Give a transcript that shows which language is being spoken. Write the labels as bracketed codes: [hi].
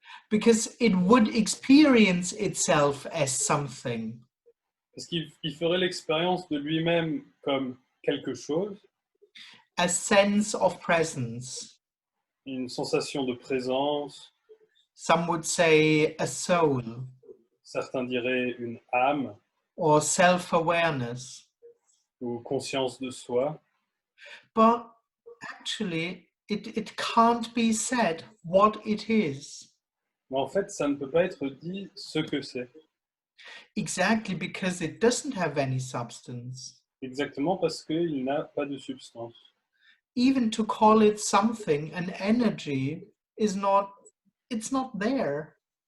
[en] because it would experience itself as something. [fr] parce qu'il ferait l'expérience de lui-même comme quelque chose, [en] A sense of presence. [fr] une sensation de présence, [en] Some would say a soul [fr] certains diraient une âme [en] or self-awareness. [fr] ou conscience de soi. [en] But actually, it can't be said what it is. [fr] Mais en fait, ça ne peut pas être dit ce que c'est. [en] Exactly because it doesn't have any substance. [fr] Exactement parce qu'il n'a pas de substance. [en] Even to call it something, an energy, it's not there.